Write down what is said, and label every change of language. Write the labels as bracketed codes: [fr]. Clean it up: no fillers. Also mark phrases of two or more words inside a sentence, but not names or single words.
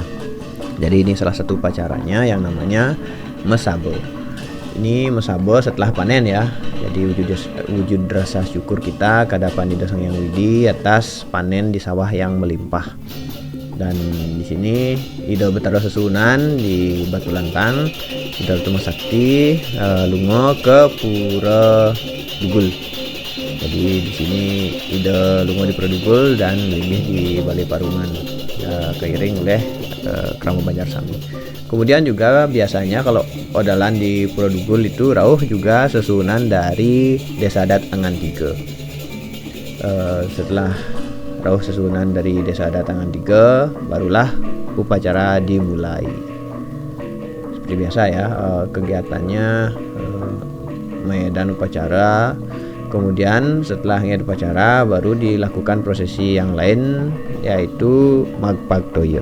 [id] Jadi ini salah satu upacaranya yang namanya Mesabe. Ini Mesabe setelah panen ya. Jadi wujud rasa syukur kita kepada Pandita Sang Hyang Widi atas panen di sawah yang melimpah. Dan di sini Ida Betara Sesunan di Batu Lantang, Ida Utama Sakti lungo ke Pura Dugul. Jadi di sini Ida lungo di Pura Dugul dan linggih di Balai Parungan, keiring oleh Krama Banjar Sami. Kemudian juga biasanya kalau odalan di Pura Dugul itu rauh juga sesunan dari Desa Adat Angan 3. Setelah rauh sesunan dari Desa Adat Angan 3, barulah upacara dimulai. Seperti biasa ya, kegiatannya medan upacara. Kemudian setelahnya upacara baru dilakukan prosesi yang lain, yaitu Magpaktoyo.